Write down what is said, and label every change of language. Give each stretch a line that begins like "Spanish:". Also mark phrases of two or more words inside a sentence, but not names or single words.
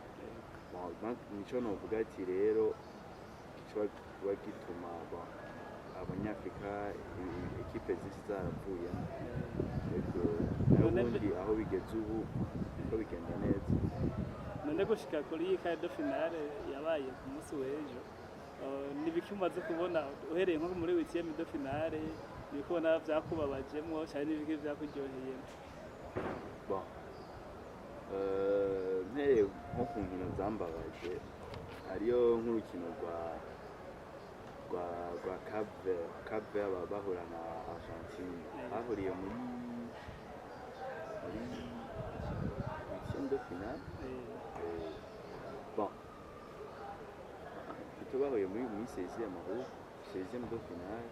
Rundi: Nico novuga ati rero kiba gituma abanyafurika ekipe zisi zaravuyemo, ubundi aho bigeze ubu ko bigenda neza. None gushika kuri iyi
French: quart de finale
Rundi: yabaye ku munsi w'ejo, nibiki umaze kubona uhereye nko muri
French: huitième de finale,
Rundi: nibiki ubona vyakubabajemwo canke nibiki vyakuryoheyemwo? Mpereye nko ku nkino zambabaje, hariyo nk'urukino rwa Cape Verde bahura na Argentine, bahuriye muri
French: huitième de finale,
Rundi: bahuye muri
French: 16e de finale.